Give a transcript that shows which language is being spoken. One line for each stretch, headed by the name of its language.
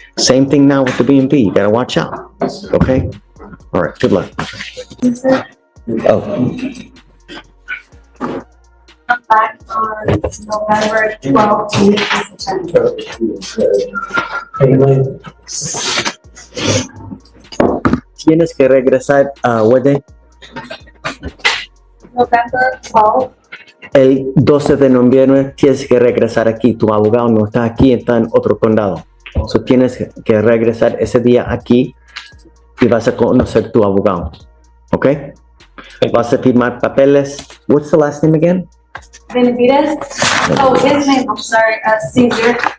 English: Same thing now with the BMV. You got to watch out. Okay? All right. Good luck. Oh, Come back on November 12th to meet this attorney.
Spanish: tienes que regresar a Wede
English: November 12th.
Spanish: el 12 de noviembre. Tienes que regresar aquí. Tu abogado no está aquí, está en otro condado. So tienes que regresar ese día aquí y vas a conocer tu abogado. ¿Ok? Vas a firmar papeles.
English: What's the last name again? Benavides. Oh, his name, I'm sorry, Caesar.